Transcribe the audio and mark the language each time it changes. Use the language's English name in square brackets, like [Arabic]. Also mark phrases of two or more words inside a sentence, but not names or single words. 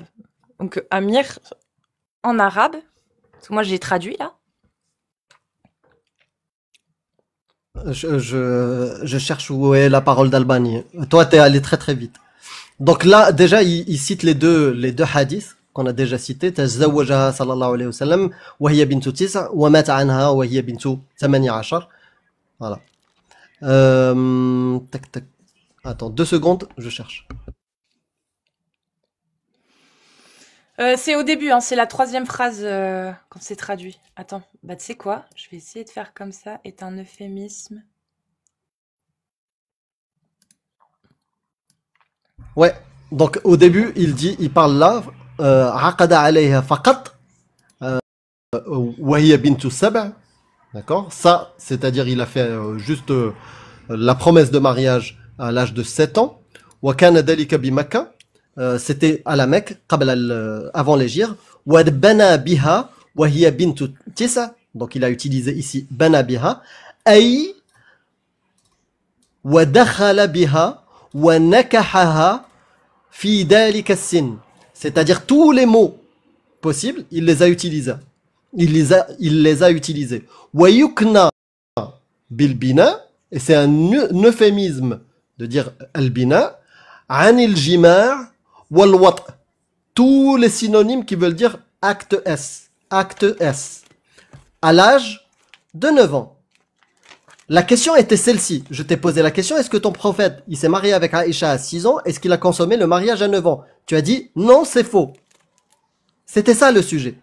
[French] Donc Amir, en arabe, parce que moi j'ai traduit là. Je cherche où est la parole d'Albanie. Toi, t'es allé très très vite. Donc là, déjà, il cite les deux hadiths qu'on a déjà cités. [Arabic] تزوجها صلى الله عليه وسلم وهي بنت 9 ومات عنها وهي بنت 18. [French] Voilà. Tac tac. Attends 2 secondes, je cherche. C'est au début, hein, c'est la 3e phrase quand c'est traduit. Attends, bah tu sais quoi? Je vais essayer de faire comme ça. Est un euphémisme Ouais. Donc au début, il parle là, [Arabic] عقد عليها فقط، وهي بنت سبع'. [French] D'accord? Ça, c'est-à-dire il a fait juste la promesse de mariage à l'âge de 7 ans. [Arabic] وكان ذلك بمكة. [French] C'était à la Mecque, avant l'Hégire. [Arabic] وبنى بها وهي بنت تسع. [French] Donc il a utilisé ici [Arabic] بنى بها. أي ودخل بها ونكحها في ذلك السن. [French] C'est-à-dire tous les mots possibles, il les a utilisés. Il les a utilisés. [Arabic] ويكنى بالبناء, [French] et c'est un euphémisme de dire [Arabic] البناء، عن الجماع والوطء'. [French] Tous les synonymes qui veulent dire acte S. Acte S. À l'âge de 9 ans. La question était celle-ci. Je t'ai posé la question, est-ce que ton prophète, il s'est marié avec Aïcha à 6 ans? Est-ce qu'il a consommé le mariage à 9 ans? Tu as dit, non, c'est faux. C'était ça le sujet.